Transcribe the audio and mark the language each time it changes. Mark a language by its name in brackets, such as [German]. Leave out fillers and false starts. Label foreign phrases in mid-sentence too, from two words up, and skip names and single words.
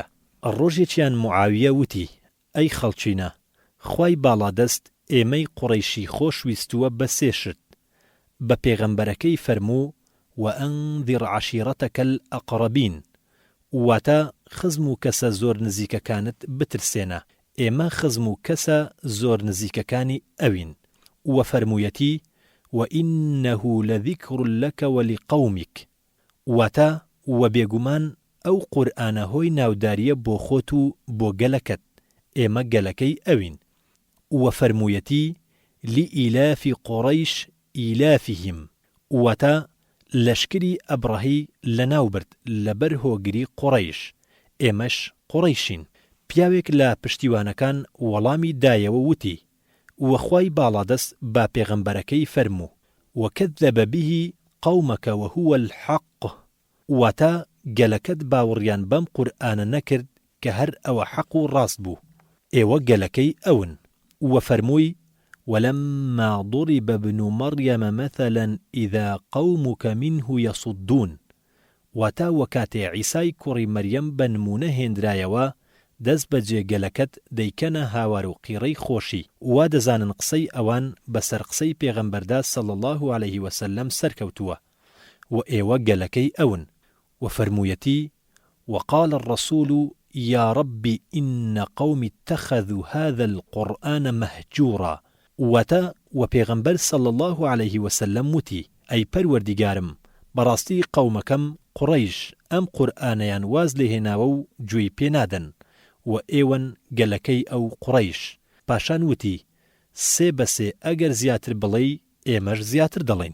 [Central Kurdish] ڕۆژێکیان معاویە وتی: ئەی خەڵچینە، خوای باڵادەست ئێمەی قوڕەیشی خۆشویستووە بە سێ شت. بە پێغەمبەرەکەی فەرموو: [Arabic] وەئەنذر عەشیرەتەکە الئەقرەبین، [Central Kurdish] واتە خزم و کەسە زۆر نزیکەکانت بترسێنە. ئێمە خزم و کەسە زۆر نزیکەکانی ئەوین. وە فەرموویەتی: [Arabic] وَإِنَّهُ لَذِكْرٌ لَكَ وَلِقَوْمِكَ، [Central Kurdish] واتە وە بێگومان ئەو قورئانە هۆی ناوداریە بۆ خۆت و بۆ گەلەکەت، ئێمە گەلەکەی ئەوین. وە فەرموویەتی: [Arabic] لئیلافی قوڕەیش ئیلافیهم، [Central Kurdish] واتە لەشکری ئەبڕەهی لەناوبرد لەبەر هۆگری قوڕەیش، ئێمەش قوڕەیشین. پیاوێک لە پشتیوانەکان وەڵامی دایەوە وتی: وەخوای باڵادەست با پێغەمبەرەکەی فەرموو: [Arabic] وەکەذەبە بیهی قەومەکە وەهووە الحەق، [Central Kurdish] واتە گەلەکەت باوەڕیان بەم قورئانە نەکرد کە هەر ئەوە حەق و ڕاست بوو، ئێوە گەلەکەی ئەون. وە فەرمووی: [Arabic] وَلَمَّا ضُرِبَ ابْنُ مَرْيَمَ مَثَلًا إِذَا قَوْمُكَ مِنْهُ يَصُدُّونَ، [Central Kurdish] واتە وەکاتێ عیسای کوڕی مەریەم بە نمونە هێنرایەوە، دەست بە جێگەلەکەت دەیکەنە هاوار و قیڕەی خۆشی، وا دەزانن قسەی ئەوان بەسەر قسەی پێغەمبەردا [Arabic] صلی الله عليه وسلم [Central Kurdish] سەرکەوتووە، و ئێوە گەلەکەی ئەون. و فەرموویەتی: [Arabic] وقال الرسول يا رب إن قوم اتخذوا هذا القرآن مهجورا، [Central Kurdish] واتە و پێغەمبەر [Arabic] صلی الله عليه وسلم [Central Kurdish] وتی: ئەی پەروەردیگارم، بەڕاستی قەومەکەم قوڕەیش ئەم قورئانەیان واز لێهێناوە و گوێی پێنادەن، و ئێوەن گەلەکەی ئەو قوڕەیش. پاشان وتی: سێ بەسێ ئەگەر زیاتر بڵێی ئێمەش زیاتر دەڵێن.